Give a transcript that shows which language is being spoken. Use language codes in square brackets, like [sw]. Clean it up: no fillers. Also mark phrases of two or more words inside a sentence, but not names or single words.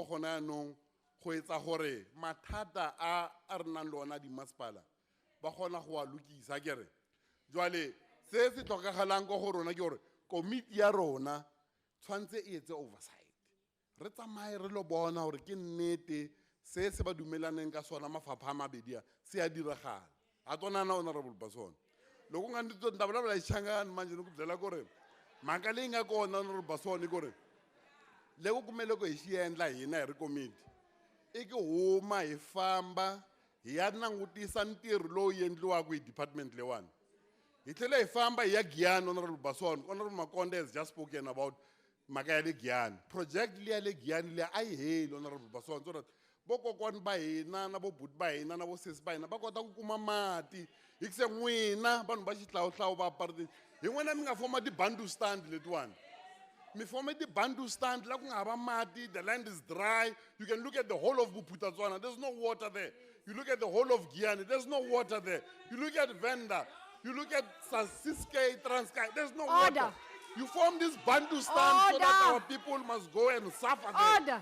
[tn] gona yanong go etsa gore mathata a re nang le ona di masepala ba gona go a lokisa kere jwale se se tlhokagalang go go rona ke gore committee ya rona tshwantse e etse oversight re tsamaye re lo bona gore ke nnete se ba dumelaneng ka sona mafapha a mabedi a se a diragala a tonana Honorable Bason [ts] loko nga ndzi ndabula bula xichangani manje ni ku byela ku ri Mhaka leyi nga kona Honorable Basson ku ri loko kumele ku hi xi endla hina hi ri committee I ku huma hi famba hi ya langutisa ntirho lowu endliwaka hi department leyiwani. Hi tlhela hi famba hi ya Giyani Honorable Basson. Honorable Makonde [en] has just spoken about [ts] mhaka ya le Giyani. Project liya le Giyani liya a yi heli Honorable Basson [en] so that [ts] vokokwani ba hina na vo buti ba hina na vo sesi ba hina va kota ku kuma mati hi ku se n'wina vanhu va xihlawuhlawu va apartheid hi n'wina mi nga foma ti-bundle stand letiwani mi fome ti-bundle stand la ku nga hava mati [en] the land is dry you can look at the whole of Bophuthatswana there's no water there you look at the whole of Giyani there's no water there you look at Venda you look at Siskay Transkei there's no water you form this bundle stand so that our people must go and suffer there.